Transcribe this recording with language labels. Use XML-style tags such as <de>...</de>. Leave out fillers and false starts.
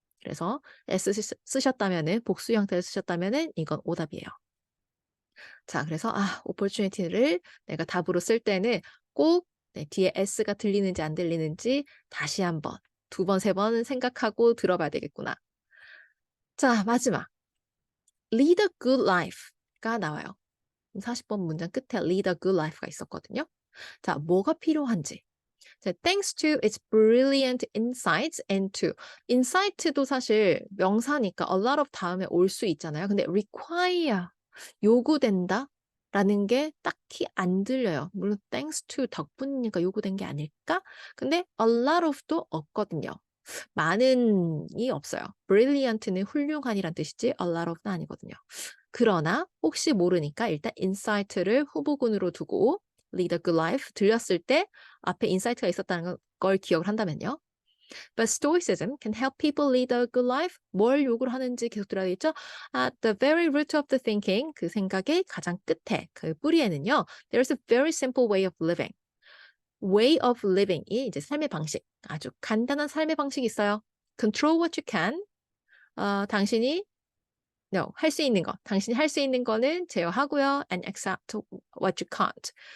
<ko>그래서 S 쓰셨다면은 복수 형태를 쓰셨다면은 이건 오답이에요. 자, 그래서 opportunity를 내가 답으로 쓸 때는 꼭 뒤에 S가 들리는지 안 들리는지 다시 한번, 두 번, 세 번 생각하고 들어봐야 되겠구나. 자, 마지막. lead a good life가 나와요. 40번 문장 끝에 lead a good life가 있었거든요. 자, 뭐가 필요한지.</ko> <en>자, thanks to its brilliant insights and to insight도 사실 명사니까 a lot of</en> <ko>다음에 올 수 있잖아요. 근데 require 요구된다 라는 게 딱히 안 들려요. 물론 thanks to 덕분이니까 요구된 게 아닐까? 근데 a lot of도 없거든요. 많은이 없어요. brilliant는 훌륭한이란 뜻이지 a lot of는 아니거든요. 그러나 혹시 모르니까 일단 insight를 후보군으로 두고 lead a good life 들렸을 때 앞에 insight가 있었다는 걸 기억을 한다면요.</ko> <en>But stoicism can help people lead a good life.</en> <ko>뭘 요구를 하는지 계속 들어야 되겠죠?</ko> <en>At the very root of the thinking,</en> <ko>그 생각의 가장 끝에, 그 뿌리에는요.</ko> <en>There's a very simple way of living.</en> <ko>way of living이 이제 삶의 방식. 아주 간단한 삶의 방식이 있어요.</ko> <en>Control what you can.</en> <ko>당신이 No, 할 수 있는 거. 당신이 할 수 있는 거는 제어하고요.</ko> <en>And accept what you can't.</en>